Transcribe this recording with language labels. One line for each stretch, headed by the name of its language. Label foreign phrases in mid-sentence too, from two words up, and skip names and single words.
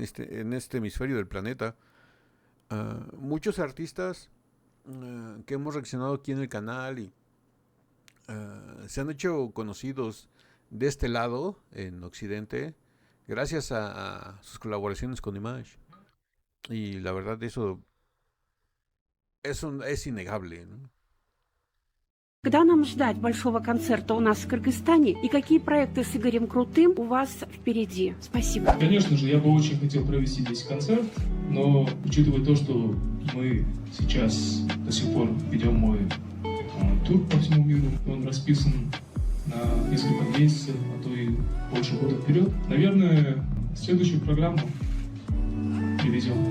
Spanish: En este hemisferio del planeta. Muchos artistas que hemos reaccionado aquí en el canal y se han hecho conocidos de este lado, en Occidente, gracias a sus colaboraciones con Dimash. Y la verdad, eso es innegable, ¿no?
Russian: Когда нам ждать большого концерта у нас в Кыргызстане и какие проекты с Игорем Крутым у вас впереди? Спасибо. Конечно же, я бы очень хотел провести здесь концерт, но учитывая то, что мы сейчас до сих пор ведем мой тур по всему миру, он расписан на несколько месяцев, а то и больше года вперед, наверное, следующую программу привезем.